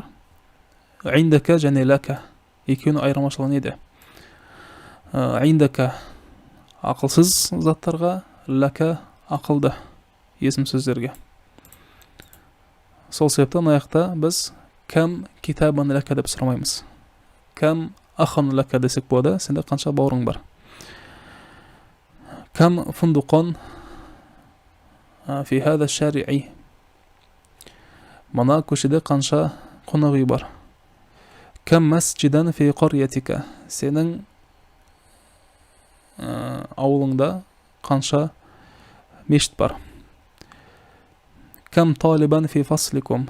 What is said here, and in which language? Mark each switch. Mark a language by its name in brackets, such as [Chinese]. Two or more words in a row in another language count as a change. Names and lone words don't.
[Kazakh] Индака және лака. Екеуінің айырмашылығы неде? Индака ақылсыз заттарға, лака ақылды есім сөздерге. Сол себептен аяқта біз [Arabic] كم كتابا لك [Kazakh] деп сұрамаймыз. [Arabic] كم أخا لك [Kazakh] десек болады. Сенде қанша бауырың бар? [Arabic] كم فندقا في هذا الشارع. [Kazakh] Мына көшеде қанша қонақ үй бар? [Arabic] كم مسجدا في قريتك. [Kazakh] Сенің ауылыңда қанша мешіт бар? [Arabic] كم طالبا في فصلكم.